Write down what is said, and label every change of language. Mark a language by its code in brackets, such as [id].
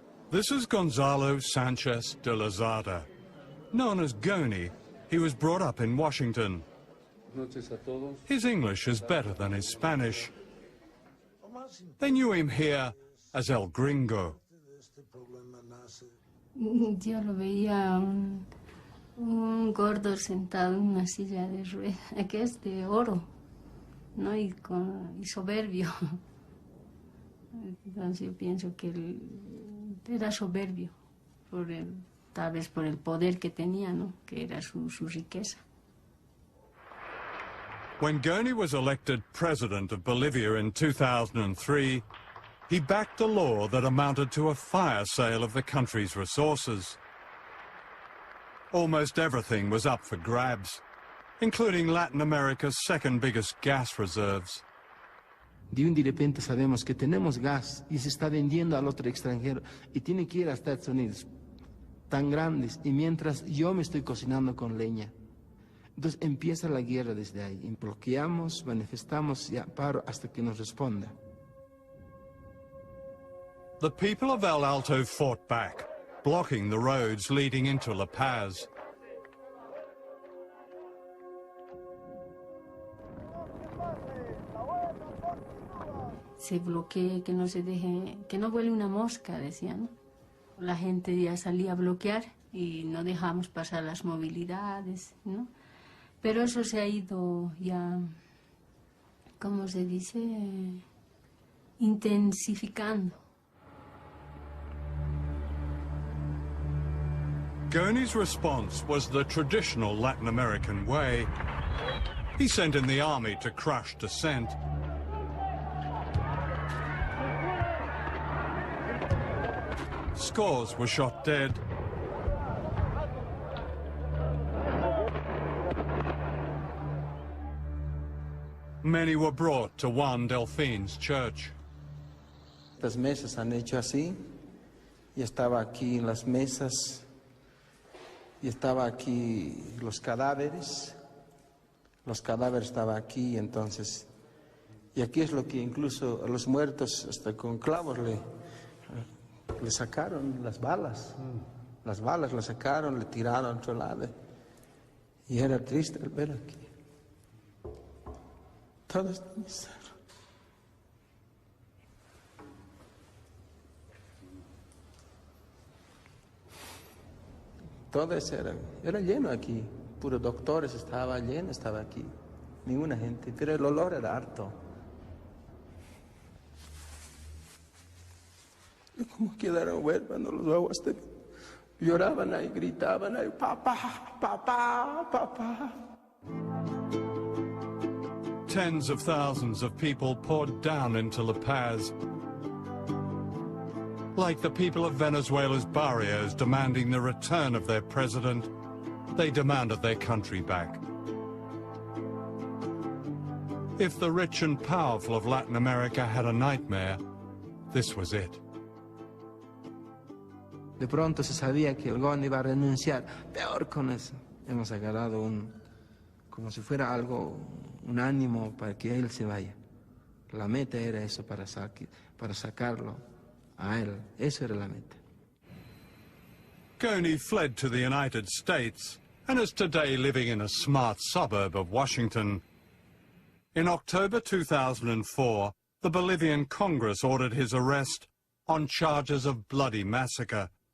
[en] This is Gonzalo Sanchez de Lozada. Known as Goni, he was brought up in Washington. His English is better than his Spanish. They knew him here as El Gringo. [es] Yo lo veía un gordo sentado en una silla de ruedas, que es de oro, ¿no? Y soberbio. Entonces yo pienso que él era soberbio, tal vez por el poder que tenía, ¿no? Que era su riqueza. [en] When Goni was elected president of Bolivia in 2003, he backed a law that amounted to a fire sale of the country's resources. Almost everything was up for grabs, including Latin America's second biggest gas reserves. [es] De un de repente sabemos que tenemos gas y se está vendiendo al otro extranjero y tiene que ir a Estados Unidos, tan grandes, y mientras yo me estoy cocinando con leña. Entonces empieza la guerra desde ahí. Bloqueamos, manifestamos y paro hasta que nos responda. [en] The people of El Alto fought back, blocking the roads leading into La Paz. [es] Se bloquee, que no se deje, que no vuele una mosca, decían. La gente ya salía a bloquear y no dejamos pasar las movilidades, ¿no? Pero eso se ha ido ya, ¿cómo se dice? Intensificando. [en] Goni's response was the traditional Latin American way. He sent in the army to crush dissent. Scores were shot dead. Many were brought to Juan Delfin's church. [es] Las mesas han hecho así, y estaba aquí en las mesas, y estaba aquí los cadáveres estaban aquí, entonces, y aquí es lo que incluso a los muertos hasta con clavos le sacaron las balas las sacaron, le tiraron a otro lado, y era triste el ver aquí. Todo está miseria. Todo eso era lleno aquí, puros doctores, estaba lleno, estaba aquí, ninguna gente, pero el olor era harto. Y como quedaron huérfanos los aguas, lloraban ahí, gritaban ahí, papá, papá, papá. [en] tens of thousands of people poured down into La Paz, like the people of Venezuela's barrios demanding the return of their president. They demanded their country back. If the rich and powerful of Latin America had a nightmare, this was it. [es] De pronto se sabía que el gobierno iba a renunciar. Peor con eso. Hemos agarrado como si fuera algo, un ánimo para que él se vaya. La meta era eso, para sacarlo a él. Eso era la meta. [en] Goni fled to the United States and is today living in a smart suburb of Washington. In October 2004, the Bolivian Congress ordered his arrest on charges of bloody massacre.